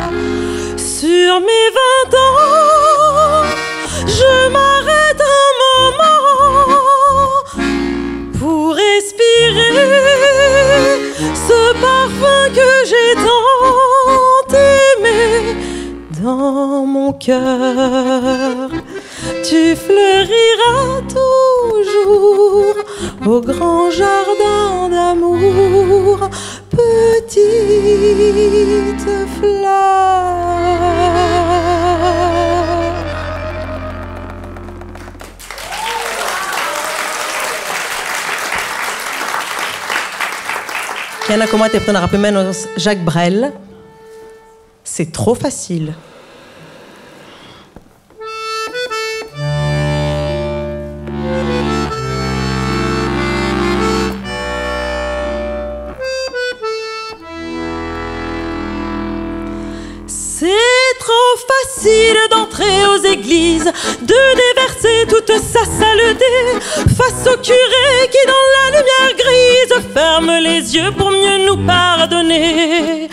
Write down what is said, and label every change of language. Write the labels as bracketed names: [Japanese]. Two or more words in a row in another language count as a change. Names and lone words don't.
[French] Sur mes 20 ans, je m'arrête un moment pour respirer ce parfum que j'ai tant aimé dans mon cœur. Tu fleuriras toujours au grand jardin d'amour, petite fleur. [Greek] Και ένα κομμάτι από τον αγαπημένο Jacques Brel. [French] C'est trop facile. C'est trop facile d'entrer aux églises, de déverser toute sa saleté face au curé qui dans la lumière grise ferme les yeux pour mieux nous pardonner.